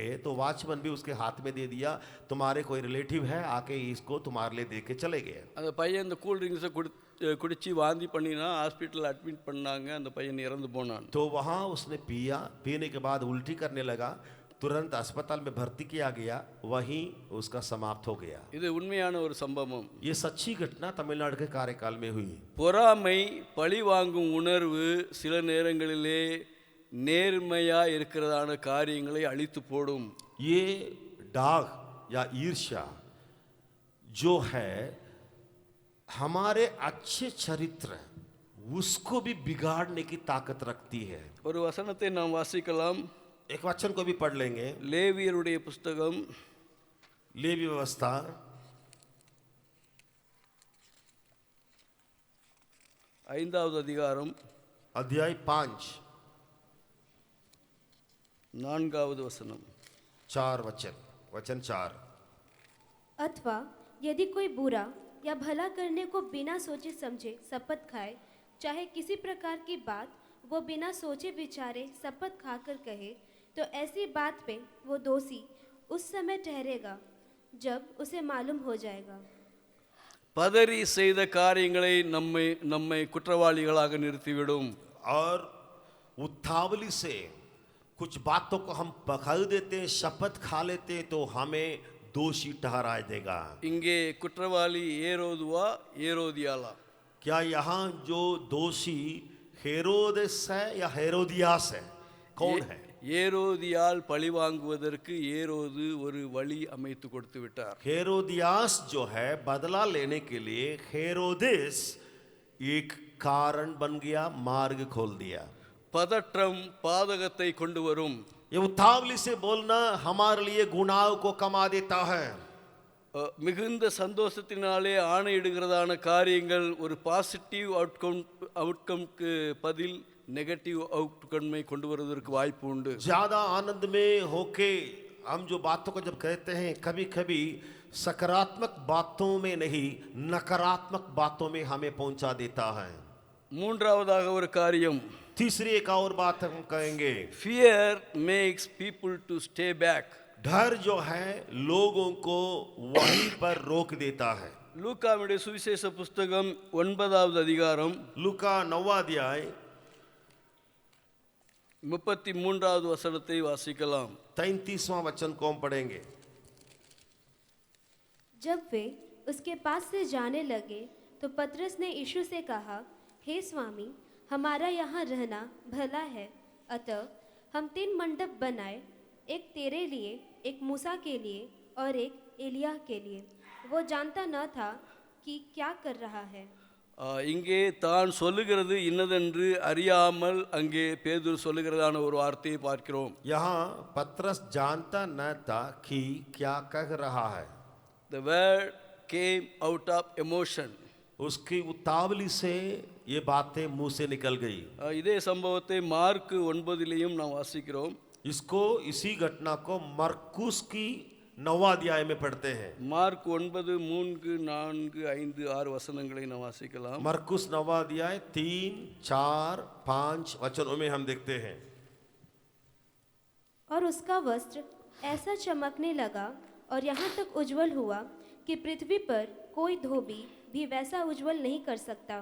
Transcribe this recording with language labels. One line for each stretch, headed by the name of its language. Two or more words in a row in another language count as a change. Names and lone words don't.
Hindi: तो वॉचमैन भी उसके हाथ में दे दिया, तुम्हारे कोई रिलेटिव है आके इसको तुम्हारे लिए दे के चले गए।
Tamil: அந்த பையன் இந்த
English: cool drinks
Tamil: குடிச்சு வாந்தி பண்ணினா ஹாஸ்பிட்டலில் அட்மிட் பண்ணாங்க. அந்த பையன் இறந்து போனான்.
Hindi: तो वहाँ उसने पिया, पीने के बाद उल्टी करने लगा, तुरंत अस्पताल में भर्ती किया गया, वहीं उसका समाप्त हो गया।
Tamil: இது உண்மையான ஒரு சம்பவம்.
Hindi: ये सच्ची घटना तमिलनाडु के कार्यकाल में हुई।
Tamil: பொறாமை, பழி வாங்கும் உணர்வு சில நேரங்களிலே நேர்மையா இருக்கிறதான காரியங்களை அழித்து போடும்.
Hindi: ये डाग या ईर्ष्या जो है हमारे अच्छे चरित्र उसको भी बिगाड़ने की ताकत रखती है।
Tamil: ஒரு வசனத்தை நாம் வாசிக்கலாம்.
Hindi: एक वचन को भी पढ़ लेंगे।
Tamil: லேவியருடைய புஸ்தகம்
Hindi: लेवी व्यवस्था
Tamil: 5வது அதிகாரம்
Hindi: अध्याय 5
Tamil: 4வது வசனம்.
Hindi: 4 वचन 4। अथवा यदि कोई बुरा या भला करने को बिना सोचे समझे शपथ खाए, चाहे किसी प्रकार की बात वो बिना सोचे विचारे शपथ खाकर कहे, तो ऐसी बात पे वो दोषी उस समय ठहरेगा जब उसे मालूम हो जाएगा।
Tamil: பதறி செய்த காரியங்களை நம்மை குற்றவாளிகளாக நிறுத்திவிடும்.
Hindi: और उतावली से कुछ बातों को हम पकड़ देते, शपथ खा लेते, तो हमें दोषी ठहरा देगा।
Tamil: இங்கே குற்றவாளி ஏரோதுவா ஏரோதியாலா?
Hindi: क्या यहाँ जो दोषी हेरोदेस है या हेरोदियास है? कौन है?
Tamil: ஏரோதியால் பழி வாங்குவதற்கு ஏரோது ஒரு வழி அமைத்து கொடுத்து விட்டார்.
Hindi: हेरोदियास जो है बदला लेने के लिए हेरोदेस एक कारण बन गया, मार्ग खोल दिया.
Tamil: பதற்றம் பாதகத்தை கொண்டு வரும்.
Hindi: ये उतावली से बोलना हमारे लिए गुनाह को कमा देता है.
Tamil: மிகுந்த சந்தோஷத்தினாலே ஆணையிடுகிறதான காரியங்கள் ஒரு
English: positive outcome
Tamil: பதில்
English: negative outcome
Tamil: கொண்டு வருவதற்கு வாய்ப்பு உண்டு.
Hindi: ज्यादा आनंद में होके हम जो बातों को जब कहते हैं, कभी कभी सकारात्मक बातों में नहीं नकारात्मक बातों में हमें पहुंचा देता है.
Tamil: மூன்றாவதாக ஒரு காரியம்,
Hindi: तीसरी एक और बात हम कहेंगे,
English: Fear makes people to stay back.
Hindi: डर जो है लोगों को वहीं पर रोक देता है.
Tamil: லூக்காவுடைய சுவிசேஷ புஸ்தகம் 9வது அதிகாரம்
Hindi: लूका 9वां अध्याय
Tamil: 33வது வசனத்தை வாசிக்கலாம்.
Hindi: 33वां वचन को हम पढ़ेंगे. जब वे उसके पास से जाने लगे तो पतरस ने यीशु से कहा, हे स्वामी, हमारा यहाँ रहना भला है, अतः हम 3 मंडप बनाए, एक तेरे लिए, एक मूसा के लिए और एक एलिय्याह के लिए. वो जानता न था कि क्या कर रहा है.
Tamil: இங்கே தான் சொல்லுகிறது இன்னதென்று அறியாமல் அங்கே பேதுரு சொல்லுகிறதான ஒரு வார்த்தையை பார்க்கிறோம்.
Hindi: यहाँ पतरस जानता न था कि क्या कह रहा है.
English: The word came out of emotion.
Hindi: उसकी उतावली से ये बातें मुंह से निकल गई.
Tamil: இதே சம்பவத்தை மார்க் 9லேயும் நாம் வாசிக்கிறோம்.
Hindi: इसको इसी घटना को मरकुस की 9वां अध्याय में पढ़ते हैं.
Tamil: மார்க் 9 3 4 5 6 வசனங்களை நாம் வாசிக்கலாம்.
Hindi: मरकुस 9वां अध्याय 3 4 5 वचनों में हम देखते हैं. और उसका वस्त्र ऐसा चमकने लगा और यहाँ तक उज्जवल हुआ कि पृथ्वी पर कोई धोबी भी वैसा उज्जवल नहीं कर सकता.